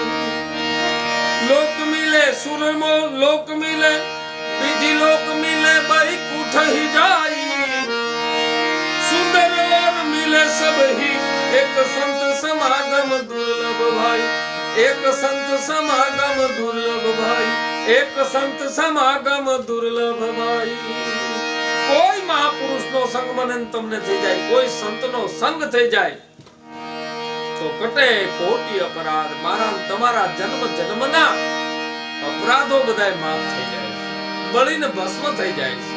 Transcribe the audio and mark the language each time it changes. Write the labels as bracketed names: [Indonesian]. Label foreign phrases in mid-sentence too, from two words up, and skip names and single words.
[Hindi] लोक मिले सुर लोक मिले विधि लोक मिले बैकुंठ ही जाई. सुंदर और मिले सब ही एक संत समागम दुर्लभ भाई. एक संत समागम दुर्लभ भाई. एक संत समागम दुर्लभ भाई. [Gujarati] કોઈ મહાપુરુષનો સંગ મને તમને થઈ જાય, કોઈ સંતનો સંગ થઈ જાય તો [Hindi] कटे कोटि अपराध. [Gujarati] મારા તમારા જન્મ જન્મના અપરાધો બધાય માફ થઈ જાય, બળીને ભસ્મ થઈ જાય છે.